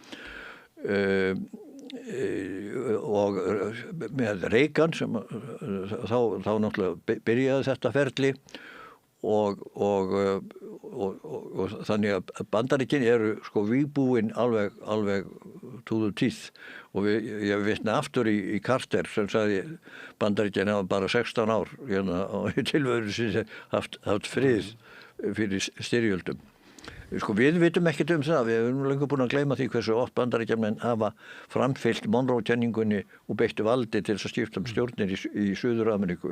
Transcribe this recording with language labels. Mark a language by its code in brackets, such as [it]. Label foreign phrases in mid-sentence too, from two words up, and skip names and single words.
[is] Og með Reagan sem þá náttúrulega byrjaði þetta ferli og þannig að Bandaríkin eru vígbúin alveg [en] to the teeth [is] og ég vitna aftur í Carter sem sagði Bandaríkin hafa bara 16 ár hérna og í tilveru sinni haft frið fyrir styrjöldum. Við vitum ekkert það, við erum lengur búin að gleyma því hversu oft Bandaríkjamenn hafa framfylgt Monroe-kenningunni og beittu valdi til þess að skipta stjórnir í Suður-Ameríku.